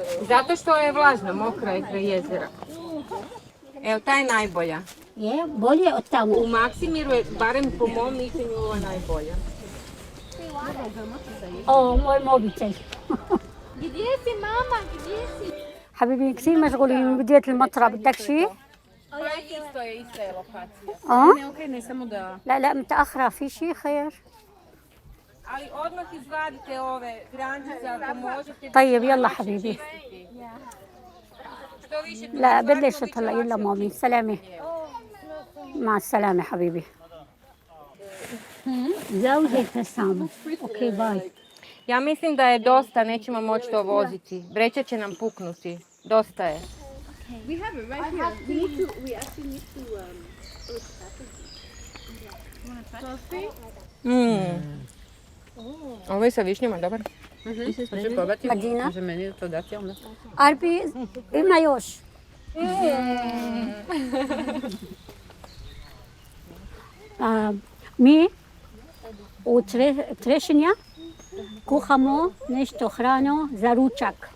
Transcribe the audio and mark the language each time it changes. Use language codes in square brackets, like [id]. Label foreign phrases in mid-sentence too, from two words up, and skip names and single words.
[hr] Zato što je vlažna, mokra je kraj jezera. Evo, ta je najbolja. Je, bolje od tamo. U Maksimiru je, barem po mom mišljenju, ova najbolja. O, moj mobitel. Gdje si mama, gdje si? [ar] حبيبي كثير مشغولين من بداية المطرة بدك شيء؟ [hr] Isto je lokacija. اه؟ samo da... [ar] لا لا متأخرة في شيء خير؟ [hr] Ali odmah izvadite ove grančice ako možete. [ar] طيب يلا حبيبي. [hr] Što više... [ar] لا بلشت هلا يلا مامي سلامة. مع السلامة حبيبي. [hr] Zauzete samo. Ok, baj. Ja mislim da je dosta, nećemo moći to voziti. Vreća će nam puknuti. Dosta je. [en] We have it right here. We actually need to [hr] Ovo je sa višnjama, dobar. Hoćeš probati? Marđina? Može meni to dati onda? Arpi, ima još. Mi u Trešinja kuhamo nešto hrano za ručak.